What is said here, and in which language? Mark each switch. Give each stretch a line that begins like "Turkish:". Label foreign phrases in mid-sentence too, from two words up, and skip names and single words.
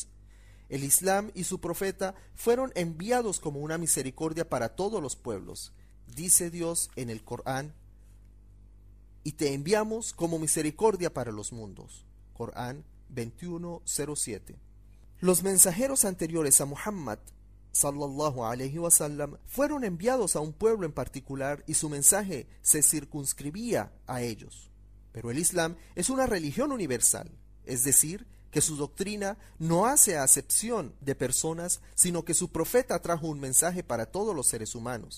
Spanish: El Islam y su profeta fueron enviados como una misericordia para todos los pueblos. Dice Dios en el Corán: y te enviamos como misericordia para los mundos. Corán 21:07. Los mensajeros anteriores a Muhammad
Arabic: صلى الله عليه وسلم
Spanish: fueron enviados a un pueblo en particular y su mensaje se circunscribía a ellos. Pero el Islam es una religión universal, es decir, que su doctrina no hace acepción de personas, sino que su profeta trajo un mensaje para todos los seres humanos.